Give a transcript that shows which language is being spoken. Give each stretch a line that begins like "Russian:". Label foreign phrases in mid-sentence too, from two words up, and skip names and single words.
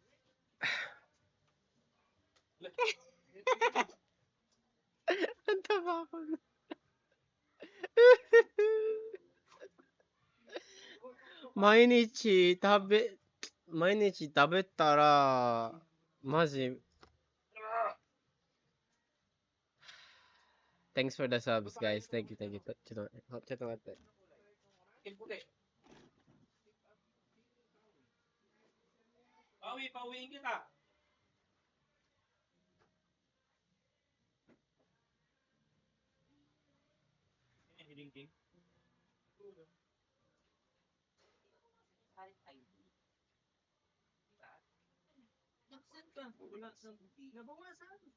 Japanese: 毎日食べたら、マジ。
English: Thanks for the subs, guys. Thank you.
Japanese: ちょっと待って。
Filipino: Pauwiin kita. Ding-ding. Nabawasan.